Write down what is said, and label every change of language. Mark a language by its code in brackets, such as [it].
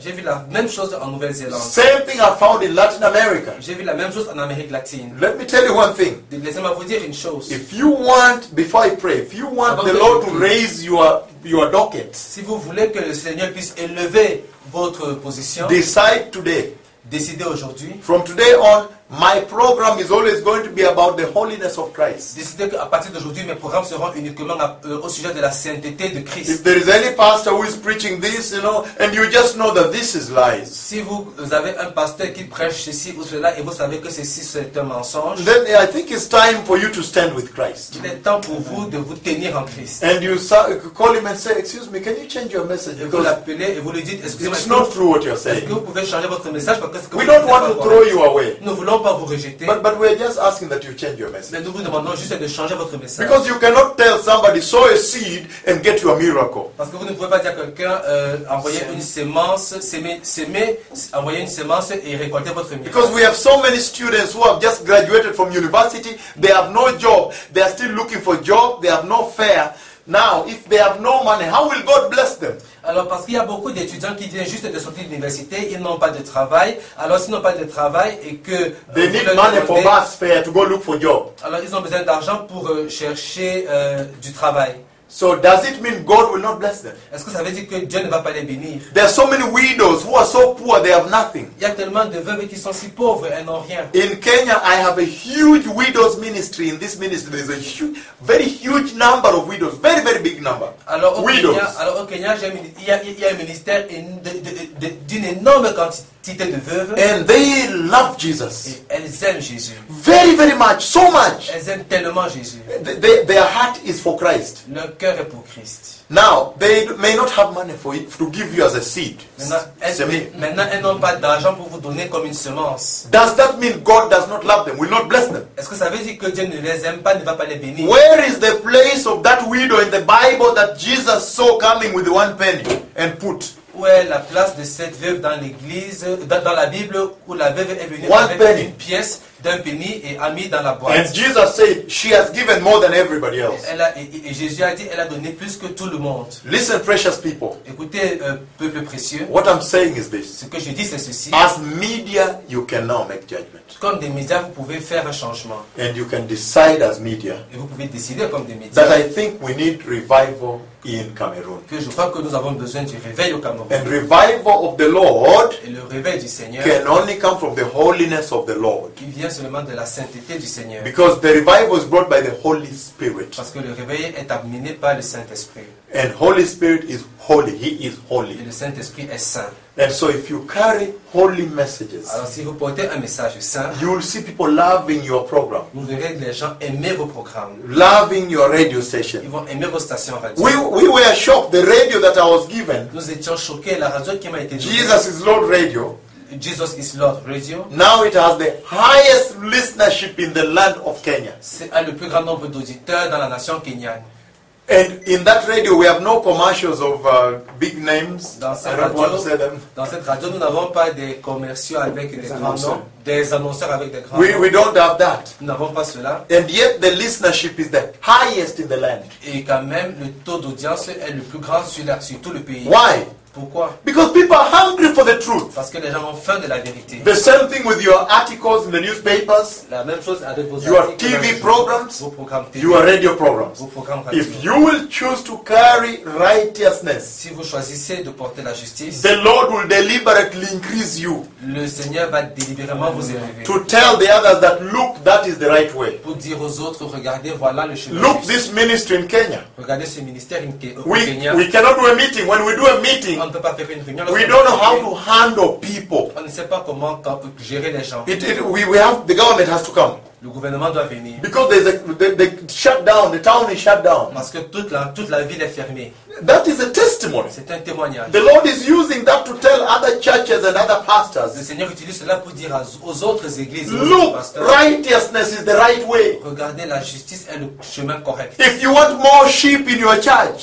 [fr] J'ai vu la même chose en Nouvelle-Zélande. [en] Same thing I found in Latin America. [fr] J'ai vu la même chose en Amérique latine. [en] Let me tell you one thing. [fr] Laissez-moi vous dire une chose. [en] If you want, before I pray, if you want the Lord to raise your docket, [fr] si vous voulez que le Seigneur puisse élever votre position, [en] decide today. [fr] Décidez aujourd'hui. [en] From today on, my program is always going to be about the holiness of Christ. [fr] Décidez qu'à partir d'aujourd'hui, mes programmes seront uniquement au sujet de la sainteté de Christ. [en] If there is any pastor who is preaching this, you know, and you just know that this is lies. [fr] Si vous avez un pasteur qui prêche ceci ou cela et vous savez que ceci c'est un mensonge, [en] then I think it's time for you to stand with Christ. [fr] Il est temps pour vous de vous tenir en Christ. [en] And you call him and say, excuse me, can you change your message? [fr] Et vous l'appelez et vous lui dites, excusez-moi. [en] It's not true what you're saying. [fr] Est-ce que vous pouvez changer votre message parce que ce que [en] we don't want to throw you away. [fr] Nous voulons pas vous rejeter. [en] But we are just asking that you change your message. [fr] Mais nous vous demandons juste de changer votre message. [en] Because you cannot tell somebody sow a seed and get your miracle. [fr] Parce que vous ne pouvez pas dire à quelqu'un envoyer une semence, semer, envoyer une semence et récolter votre miracle. [en] Because we have so many students who have just graduated from university, they have no job, they are still looking for job, they have no fare. Now, if they have no money, how will God bless them? [fr] Alors, parce qu'il y a beaucoup d'étudiants qui viennent juste de sortir de l'université, ils n'ont pas de travail. Alors, s'ils n'ont pas de travail et que... [en] They need money for bus fare to go look for job. [fr] Alors, ils ont besoin d'argent pour chercher du travail. [en] So, does it mean God will not bless them? [fr] Est-ce que ça veut dire que Dieu ne va pas les bénir? [en] There are so many widows who are so poor, they have nothing. [fr] Il y a tellement de veuves qui sont si pauvres et n'ont rien. [en] In Kenya, I have a huge widows ministry. In this ministry, there is a huge, very huge number of widows. Very, very big number. [fr] Alors, widows. Kenya, alors, au Kenya, il y a un ministère d'une énorme quantité. [en] And they love Jesus. [fr] Et elles aiment Jésus. [en] Very, very much. So much. [fr] Elles aiment tellement Jésus. [en] Their heart is for Christ. [fr] Leur cœur est pour Christ. [en] Now, they may not have money for it to give you as a seed. [fr] Maintenant, elles n'ont pas d'argent pour vous donner comme une semence. [en] Does that mean God does not love them? Will not bless them? [fr] Est-ce que ça veut dire que Dieu ne les aime pas, ne va pas les bénir? [en] Where is the place of that widow in the Bible that Jesus saw coming with one penny and put? [fr] Où est la place de cette veuve dans l'église, dans la Bible, où la veuve est venue [en] one [fr] avec [en] penny. [fr] Une pièce d'un penny et a mis dans la boîte. [en] And Jesus said, she has given more than everybody else. [fr] Et Jésus a dit, elle a donné plus que tout le monde. [en] Listen, precious people. [fr] Écoutez, peuple précieux. [en] What I'm saying is this. [fr] Ce que je dis, c'est ceci. [en] As media, you can now make judgment. [fr] Comme des médias, vous pouvez faire un changement. [en] And you can decide as media. [fr] Et vous pouvez décider comme des médias. [en] That I think we need revival. In Cameroon. [fr] Que je crois que nous avons besoin du réveil au Cameroun. [en] And revival of the Lord. [fr] Et le réveil du Seigneur. [en] Can only come from the holiness of the Lord. [fr] Il vient seulement de la sainteté du Seigneur. [en] Because the revival is brought by the Holy Spirit. [fr] Parce que le réveil est amené par le Saint-Esprit. [en] And Holy Spirit is holy. He is holy. [fr] Et le Saint-Esprit est saint. [en] And so if you carry holy messages. [fr] Alors si vous portez un message saint. [en] You will see people loving your program. [fr] Vous verrez les gens aimer vos programmes. [en] Loving your radio station. [fr] Ils vont aimer vos stations radio. [en] We were shocked the radio that I was given. [fr] Nous étions choqués la radio qui m'a été donnée. [en] Jesus is Lord Radio. Jesus is Lord Radio. Now it has the highest listenership in the land of Kenya. [fr] C'est un le plus grand nombre d'auditeurs dans la nation kenyane. [en] And in that radio, we have no commercials of big names. [fr] Dans cette radio, dans cette radio, nous n'avons pas des commerciaux avec des grands noms, des annonceurs avec des grands noms. [en] We don't have that. [fr] Nous n'avons pas cela. [en] And yet, the listenership is the highest in the land. [fr] Et quand même, le taux d'audience est le plus grand sur tout le pays. [en] Why? [fr] Pourquoi? [en] Because people are hungry for the truth. [fr] Parce que les gens ont faim de la vérité. [en] The same thing with your articles in the newspapers. [fr] La même chose avec vos [en] your TV programs. [fr] Vos programmes TV. [en] Your radio programs. [fr] Vos programmes radio. [en] If you will choose to carry righteousness, [fr] si vous choisissez de porter la justice, [en] the Lord will deliberately increase you. [fr] Le Seigneur va délibérément vous élever. [en] To tell the others that look, that is the right way. [fr] Pour dire aux autres, regardez, voilà le chemin. [en] Look this ministry in Kenya. [fr] Regardez ce ministère au Kenya. [en] We cannot do a meeting. When we do a meeting. [fr] On ne peut pas faire une réunion. [en] We don't know how to handle people. [fr] On ne sait pas comment gérer les gens. [en] We have the government has to come. [fr] Le gouvernement doit venir. [en] Because there's a the shut down, the town is shut down. [fr] Parce que toute la ville est fermée. [en] That is a testimony. [fr] C'est un témoignage. [en] The Lord is using that to tell other churches and other pastors. [fr] Le Seigneur utilise cela pour dire aux autres églises. [en] Look, righteousness is the right way. [fr] Regardez, la justice est le chemin correct. [en] If you want more sheep in your church,